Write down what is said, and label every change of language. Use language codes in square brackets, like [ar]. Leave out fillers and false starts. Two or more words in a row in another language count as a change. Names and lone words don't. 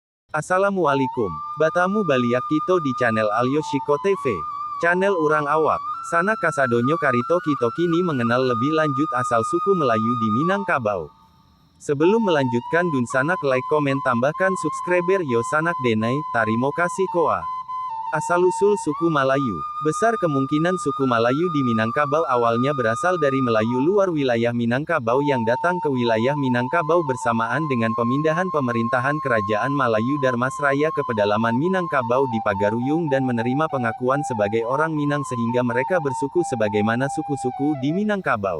[min] Assalamualaikum. Batamu baliak kito di channel Alyoshiko TV. [id] Channel Urang Awak. [min] Sana kasadonyo karito kito kini [id] mengenal lebih lanjut asal suku Melayu di Minangkabau. Sebelum melanjutkan [min] dun sanak like komen tambahkan subscriber yo sanak denai, tarimo kasih koa. [id] Asal-usul suku Malayu. Besar kemungkinan suku Malayu di Minangkabau awalnya berasal dari Melayu luar wilayah Minangkabau yang datang ke wilayah Minangkabau bersamaan dengan pemindahan pemerintahan Kerajaan Malayu Darmasraya ke pedalaman Minangkabau di Pagaruyung dan menerima pengakuan sebagai orang Minang sehingga mereka bersuku sebagaimana suku-suku di Minangkabau.